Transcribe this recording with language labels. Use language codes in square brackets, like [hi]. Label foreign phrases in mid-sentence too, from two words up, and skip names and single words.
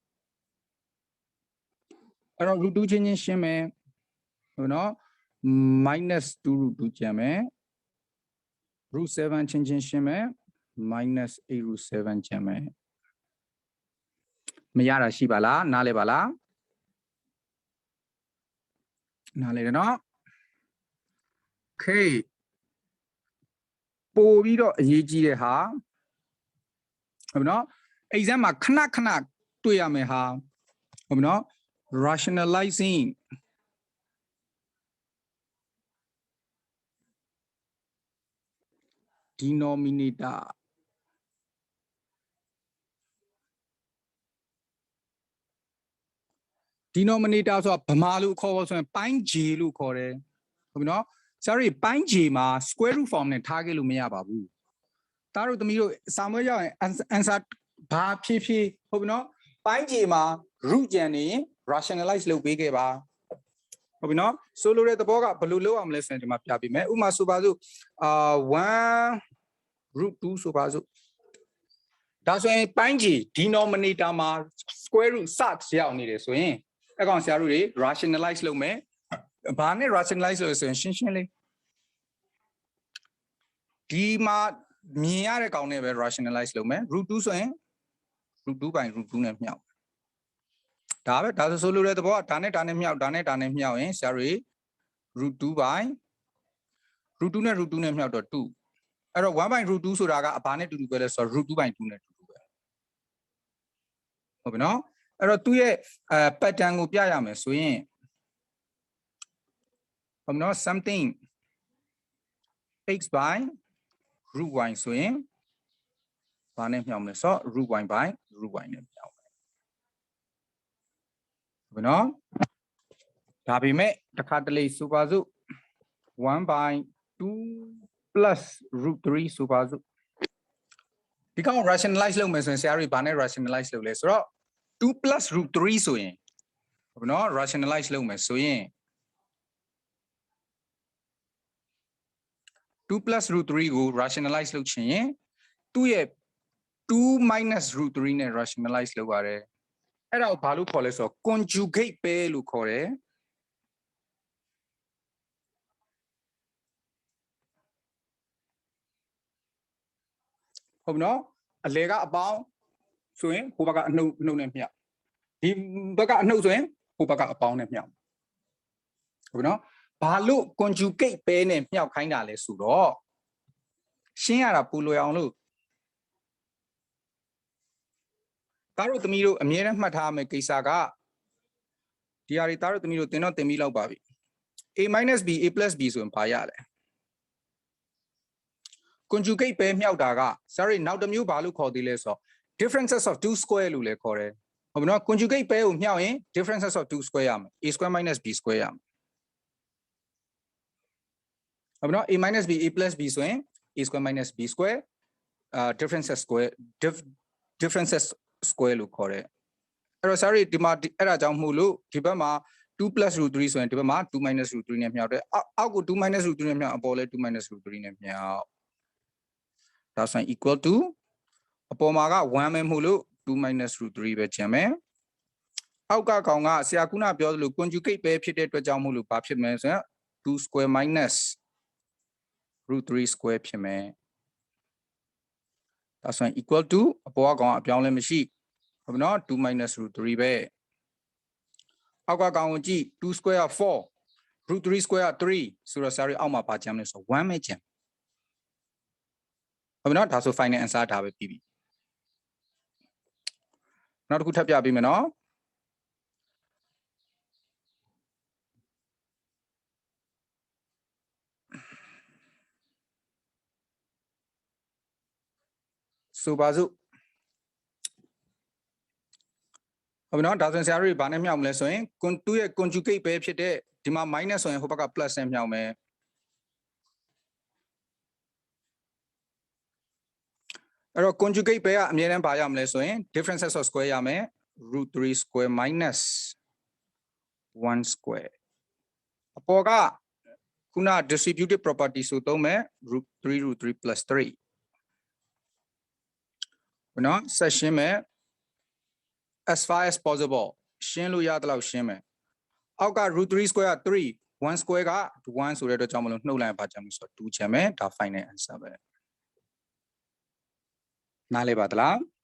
[my] အဲ့တော့ root 2ချင်းချင်းရှင်းမယ်ဟုတ်နော် [en] minus 2 root 2 [my] ကျန်မယ် root 7ချင်းချင်းရှင်းမယ် [en] minus 8 root 7 [my] ကျန်မယ်မရတာရှိပါလားနားလဲပါလားနားလဲတယ်နော် okay ပို့ပြီးတော့အရေးကြီးတဲ့ဟာဟုတ်ပြီနော် exam မှာခဏခဏတွေ့ရမယ်ဟာဟုတ်ပြီနော် [en] rationalizing denominator [my] denominator ဆိုတာဗမာလို့ခေါ်ဖို့ဆိုရင်ပိုင်း j လို့ခေါ်တယ်ဟုတ်ပြီနော် sorry ပိုင်း j မှာ [en] square root form [my] နဲ့ထားခဲ့လို့မရပါဘူးတားတို့သမီးတို့စာမွေးရောက်ရင် answer ဘာဖြည်းဖြည်းဟုတ်ပြီနော်ပိုင်း j မှာ root ကျန်နေရင် rationalize လုပ်ပေးခဲ့ပါဟုတ်ပြီနော်ဆိုလိုတဲ့သဘောကဘယ်လိုလုပ်အောင်လဲဆိုရင်ဒီမှာပြပေးမယ်ဥပမာဆိုပါစို့ 1 root 2ဆိုပါစို့ဒါဆိုရင်ပိုင်း j denominator မှာ [en] square root [my] စရောက်နေတယ်ဆိုရင်အကောင်ဆရာတို့တွေ rationalize လုပ်မယ်ဘာနဲ့ rationalize လုပ်ဆိုရင်ရှင်းရှင်းလေး ဒီမှာမြင်ရတဲ့ကောင်နဲ့ပဲ rationalize လုပ်မယ် root 2ဆိုရင် [en] root 2 by root 2 [my] နဲ့မြောက်ဒါပဲဒါဆိုလိုတဲ့သဘောကဒါနဲ့ဒါနဲ့မြောက်ဒါနဲ့ဒါနဲ့မြောက်ရင်ဆရာတို့ [en] root 2 by root 2 [my] နဲ့ root 2နဲ့မြောက်တော့2အဲ့တော့ [en] 1 by root 2 [my] ဆိုတာကဘာနဲ့တူတူပဲလဲဆိုတော့ [en] root 2 by 2 [my] နဲ့တူတူပဲ ဟုတ်ပြီနော်အဲ့တော့သူ့ရဲ့ pattern ကိုပြရမယ်ဆိုရင်ဟုတ်နော် [en] something x by root y [my] ဆိုရင်ဘာနဲ့မြောက်မလဲဆိုတော့ [en] root y by root y [my] နဲ့မြောက်မယ် ဟုတ်ပြီနော်ဒါပေမဲ့တစ်ခါတလေဆိုပါစို့ [en] 1 by 2 plus root 3 [my] ဆိုပါစို့ဒီကောင် rationalize လုပ်မယ်ဆိုရင်ဆရာတို့ဘာနဲ့ rationalize လုပ်လဲဆိုတော့ [en] 2 plus root 3 [my] ဆိုရင်ဟုတ်ပြီနော် rationalize လုပ်မယ်ဆိုရင် [en] 2 plus root 3 [my] ကို rationalize လုပ်ချင်ရင်သူ့ရဲ့ [en] 2 minus root 3 [my] နဲ့ rationalize လုပ်ရတယ်အဲ့ဒါကိုဘာလို့ခေါ်လဲဆိုတော့ [en] conjugate pair [my] လို့ခေါ်တယ် ဟုတ်ပြီနော်အလဲကအပေါင်းဆိုရင်ဟိုဘက်ကအနှုတ်နဲ့မြောက်ဒီဘက်ကအနှုတ်ဆိုရင်ဟိုဘက်ကအပေါင်းနဲ့မြောက်ဟုတ်ပြီနော်ဘာလို့ [en] conjugate pair [my] နဲ့မြောက်ခိုင်းတာလဲဆိုတော့ရှင်းရတာပူလွယ်အောင်လို့ တားတို့သမီးတို့အမြဲတမ်းမှတ်ထားမယ်ကိစ္စကဒီဟာတွေတားတို့သမီးတို့သင်တော့သင်ပြီးလောက်ပါပြီ [en] a minus b a plus b [my] ဆိုရင်ဘာရလဲ [en] conjugate pair [my] မြောက်တာက sorry နောက်တစ်မျိုးဘာလို့ခေါ်သေးလဲဆိုတော့ [en] differences of 2 square [my] လို့လည်းခေါ်တယ်ဟုတ်ပြီနော် [en] conjugate pair [my] ကိုမြောက်ရင် [en] differences of 2 square [my] ရမယ် [en] a square minus b square [my] ရမယ် ဟုတ်ပြီနော် [en] a minus b a plus b [my] ဆိုရင် [en] a square minus b square differences differences square [my] လို့ခေါ်တယ်အဲ့တော့ sorry ဒီမှာ အဲ့ဒါကြောင့်မို့လို့ဒီဘက်မှာ [en] 2 plus root 3 [my] ဆိုရင်ဒီဘက်မှာ [en] 2 minus root 3 [my] နဲ့မြောက်တယ်အောက်ကို [en] 2 minus root 3 [my] နဲ့မြောက်အပေါ်လဲ [en] 2 minus root 3 [my] နဲ့မြောက်ဒါဆိုရင် [en] equal to [my] အပေါ်မှာက1ပဲမို့လို့ [en] 2 minus root 3 [my] ပဲကျန်မယ်အောက်ကကောင်ကဆရာခုနပြောသလို conjugate ပဲဖြစ်တဲ့အတွက်ကြောင့်မို့လို့ဘာဖြစ်မလဲဆိုရင် [en] 2 square minus root 3 square [my] ဖြစ်မယ် ဒါဆိုရင် [en] equal to [my] အပေါ်ကကောင်အပြောင်းလဲမရှိဟုတ်ပြီနော် [en] 2 minus root 3 [my] ပဲအောက်ကကောင်ကိုကြည့်2 square က4 [en] root 3 square [my] က3ဆိုတော့ sorry အောက်မှာပါကျန်လဲဆို1ပဲကျန် ဟုတ်ပြီနော်ဒါဆို [en] final answer [my] ဒါပဲပြီးပြီနောက်တစ်ခုထပ်ပြပေးမယ်နော်ဆိုပါစို့ဟုတ်ပြီနော်ဒါဆိုရင်ဆရာတို့ဘာနဲ့မြောက်မလဲဆိုရင်သူ့ရဲ့ conjugate ပဲဖြစ်တဲ့ဒီမှာ minus ဆိုရင်ဟိုဘက်က plus နဲ့မြောက်မယ် အဲ့တော့ conjugate ပဲကအမြဲတမ်းဘာရမလဲဆိုရင် [en] differences of square [my] ရမယ် [en] root 3 square minus [my] 1 square အပေါ်ကခုန [en] distributive property [my] ဆိုသုံးမယ် [en] root 3 plus 3 [my] ဘယ်နော်ဆက်ရှင်းမယ် [en] as far as possible [my] ရှင်းလို့ရတဲ့လောက်ရှင်းမယ်အောက်က [en] root 3 square [my] က3 1 square က1ဆိုတဲ့အတွက်ကြောင့်မလို့နှုတ်လိုက်ပါကြမယ်ဆိုတော့2ချမ်းမယ်ဒါ [en] final answer [my] ပဲနားလည်ပါသလား